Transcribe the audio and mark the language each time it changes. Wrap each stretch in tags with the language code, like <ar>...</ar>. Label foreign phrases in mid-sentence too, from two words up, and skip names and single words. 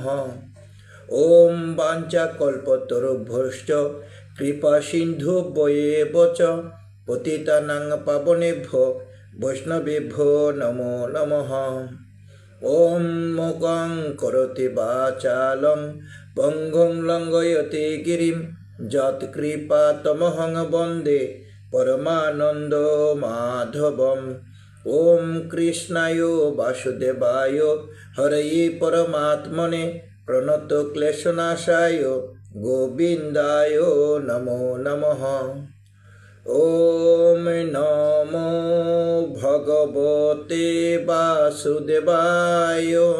<sa>ওম বাঞ্ছাকল্পতরুভ্যশ্চ কৃপা সিন্ধুভ্যেব চ পতিতানাং পাবনেভ্যো বৈষ্ণবেভ্যো নমো নমঃ। ওম মুখং করোতি বাচালং পঙ্গুং লঙ্ঘয়তে গিরিম যৎকৃপা তমহং বন্দে পরমানন্দ মাধবম। ওম কৃষ্ণায় বাসুদেবায় হরয়ে পরমাত্মনে প্রণত ক্লেশনাশায় গোবিন্দায় নমো নমঃ। ওম নমো ভগবতে বাসুদেবায়।</sa>